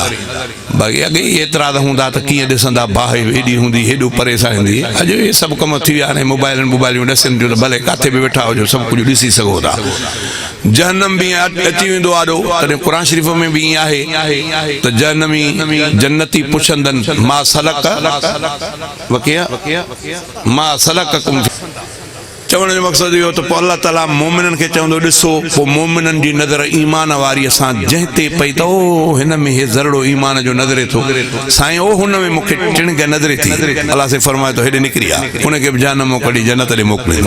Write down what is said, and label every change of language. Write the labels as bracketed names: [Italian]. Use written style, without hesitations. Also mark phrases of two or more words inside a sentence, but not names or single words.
[Sindhi] बाक़ी अॻे एतिरा त हूंदा त कीअं ॾिसंदा, बाहि हेॾी हूंदी, हेॾो परेशान हूंदी। अॼु इहे सभु कम थी विया आहिनि, मोबाइलियूं ॾिसनि थियूं त भले किथे बि वेठा हुजो सभु कुझु ॾिसी सघो था। जहन्नम बि अची वेंदो आॾो, तॾहिं क़ुरान शरीफ़ में बि ईअं आहे त जहन्नमी जन्नती पुछंदनि [Arabic] ما سلك ما سلككم, [Sindhi] चवण जो मक़सदु इहो त पोइ अल्लाह ताला मोमिननि खे चवंदो ॾिसो, पोइ मोमिननि जी नज़र ईमान वारीअ सां जंहिं ते पई त ओ हिन में हे ज़रड़ो ईमान जो नज़रे थो, साईं ओ हुन में मूंखे टिणग नज़रे थी, अलाह से फरमाए थो हेॾे निकिरी आहे, उनखे बि जहन्नम कढी जन्नत ॾे मोकिलींदो।